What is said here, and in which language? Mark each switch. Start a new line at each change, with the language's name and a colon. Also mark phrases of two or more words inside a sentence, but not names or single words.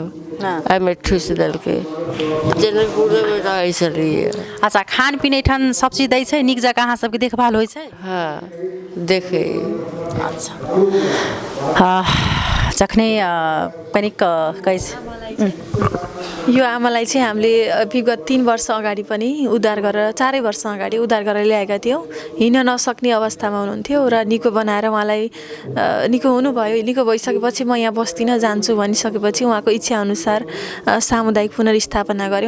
Maithili: हाँ। एहिमे ठूस देलकै। जनकपुरेमे रहै छलिए। अच्छा, खान पीन एहिठाम सब चीज दै छै? नीक जकाँ अहाँ सबके देखभाल होइ छै? हाँ, देखे। अच्छा। जखने कनिक कहै
Nepali: यो आमालाई चाहिँ हामीले विगत 3 वर्ष अगाडि पनि उद्धार गरेर 4 वर्ष अगाडि उद्धार गरेर ल्याएका थियौँ। हिँड्न नसक्ने अवस्थामा हुनुहुन्थ्यो र निको बनाएर उहाँलाई निको हुनुभयो। निको भइसकेपछि म यहाँ बस्दिनँ जान्छु भनिसकेपछि उहाँको इच्छाअनुसार सामुदायिक पुनर्स्थापना गऱ्यौँ।